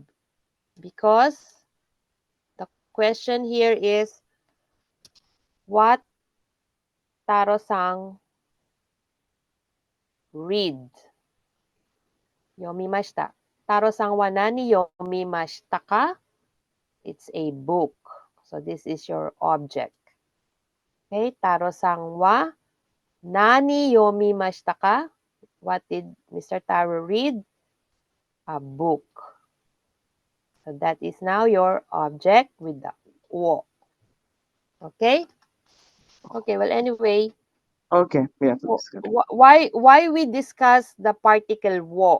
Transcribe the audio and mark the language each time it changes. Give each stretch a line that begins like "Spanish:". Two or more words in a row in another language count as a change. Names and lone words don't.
English: Because the question here is, what Taro-san read?
Japanese: Yomimashita. 太郎さんは何読みましたか?
English: It's a book. So this is your object. Okay,
Japanese: 太郎さんは何読みましたか?
English: What did Mr. Taro read? A book. So that is now your object with the wo. Okay? Okay, well anyway, Okay, we have to discuss. why we discuss the particle wo?